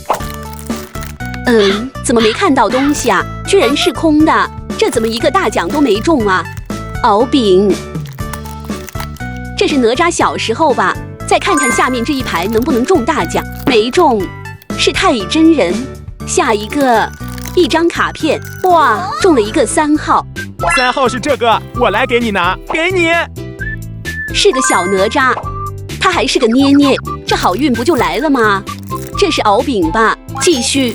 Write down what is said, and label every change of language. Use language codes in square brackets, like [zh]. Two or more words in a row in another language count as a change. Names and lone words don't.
[zh] 怎麼沒看到東西啊？居然是空的，這怎麼一個大獎都沒中啊？敖丙，這是哪吒小時候吧？再看看下面這一排能不能中大獎，沒中，是太乙真人。下一個，一張卡片，哇，中了一個3號。 3號是這個，我來給你拿，給你。是個小哪吒，他還是個捏捏，這好運不就來了嗎？這是敖丙吧？繼續。